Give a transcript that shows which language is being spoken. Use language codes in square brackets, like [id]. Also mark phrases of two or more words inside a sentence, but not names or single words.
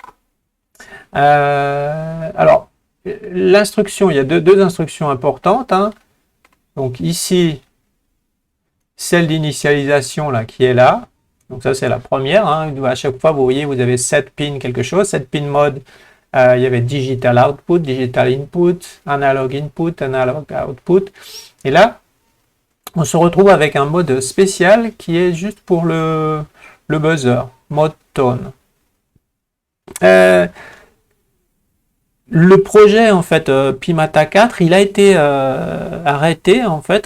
[fr] Alors l'instruction, il y a deux instructions importantes, hein. Donc ici, celle d'initialisation là qui est là. Donc ça c'est la première, hein. À chaque fois vous voyez vous avez 7 pins quelque chose, 7 [en] pin mode. [fr] Il y avait [en] digital output, digital input, analog input, analog output. [fr] Et là, on se retrouve avec un mode spécial qui est juste pour le buzzer, [en] mode tone. [fr] Le projet en fait Pimata 4, il a été arrêté en fait.